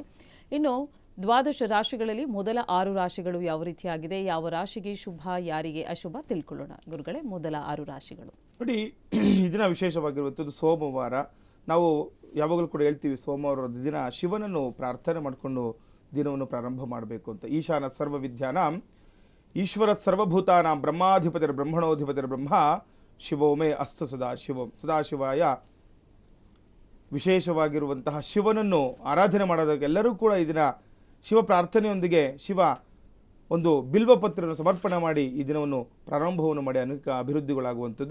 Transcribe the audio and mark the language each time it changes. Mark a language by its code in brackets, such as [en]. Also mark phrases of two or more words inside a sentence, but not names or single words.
[kn] ಇನ್ನು ದ್ವಾದಶ ರಾಶಿಗಳಲ್ಲಿ ಮೊದಲ 6 ರಾಶಿಗಳು ಯಾವ ರೀತಿಯಾಗಿದೆ, ಯಾವ ರಾಶಿಗೆ ಶುಭ, ಯಾರಿಗೆ ಅಶುಭ ತಿಳ್ಕೊಳ್ಳೋಣ. ಗುರುಗಳೇ, ಮೊದಲ 6 ರಾಶಿಗಳು ನೋಡಿ, ಈ ದಿನ ವಿಶೇಷವಾಗಿರುವಂಥದ್ದು ಸೋಮವಾರ. ನಾವು ಯಾವಾಗಲೂ ಕೂಡ ಹೇಳ್ತೀವಿ, ಸೋಮವಾರದ ದಿನ ಶಿವನನ್ನು ಪ್ರಾರ್ಥನೆ ಮಾಡಿಕೊಂಡು ದಿನವನ್ನು ಪ್ರಾರಂಭ ಮಾಡಬೇಕು ಅಂತ. [sa] ಈಶಾನ ಸರ್ವ ವಿದ್ಯಾನಾಂ ಈಶ್ವರ ಸರ್ವಭೂತಾನಾಂ ಬ್ರಹ್ಮಾಧಿಪತಿರ ಬ್ರಹ್ಮಣೋಧಿಪತಿರ ಬ್ರಹ್ಮ ಶಿವೋಮೇ ಅಸ್ತು ಸದಾಶಿವಂ. [kn] ಸದಾಶಿವಾಯ ವಿಶೇಷವಾಗಿರುವಂತಹ ಶಿವನನ್ನು ಆರಾಧನೆ ಮಾಡೋದಕ್ಕೆ ಎಲ್ಲರೂ ಕೂಡ ಈ ದಿನ ಶಿವ ಪ್ರಾರ್ಥನೆಯೊಂದಿಗೆ ಶಿವ ಒಂದು ಬಿಲ್ವಪತ್ರವನ್ನು ಸಮರ್ಪಣೆ ಮಾಡಿ ಈ ದಿನವನ್ನು ಪ್ರಾರಂಭವನ್ನು ಮಾಡಿ ಅನೇಕ ಅಭಿವೃದ್ಧಿಗಳಾಗುವಂಥದ್ದು.